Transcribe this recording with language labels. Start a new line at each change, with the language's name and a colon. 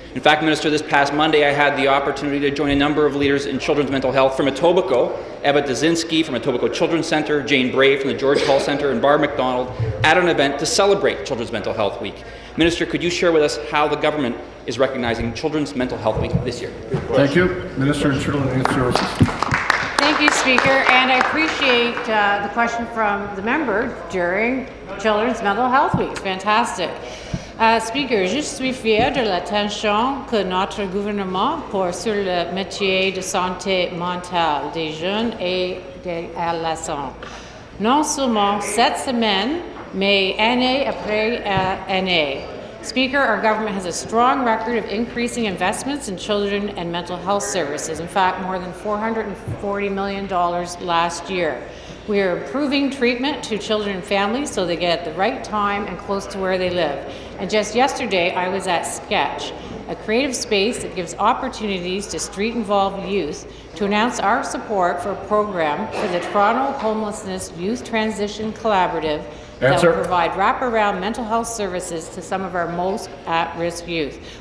English: In fact, Minister, this past Monday I had the opportunity to join a number of leaders in children's mental health from Etobicoke, Eva Dazinski from Etobicoke Children's Centre, Jane Bray from the George Hall Centre, and Barb McDonald at an event to celebrate Children's Mental Health Week. Minister, could you share with us how the government is recognizing Children's Mental Health Week this year? Thank you. Minister of Children and Youth Services. Thank you, Speaker, and I appreciate the question from the member during Children's Mental Health Week. Fantastic.
French: Speaker, je suis fière de l'attention que notre gouvernement porte sur le métier de santé mentale des jeunes et des adolescents. Non seulement cette semaine, mais année après année.
English: Speaker, our government has a strong record of increasing investments in children and mental health services. In fact, more than $440 million last year. We are improving treatment to children and families so they get at the right time and close to where they live. And just yesterday, I was at Sketch, a creative space that gives opportunities to street-involved youth, to announce our support for a program for the Toronto Homelessness Youth Transition Collaborative that will provide wraparound mental health services to some of our most at-risk youth.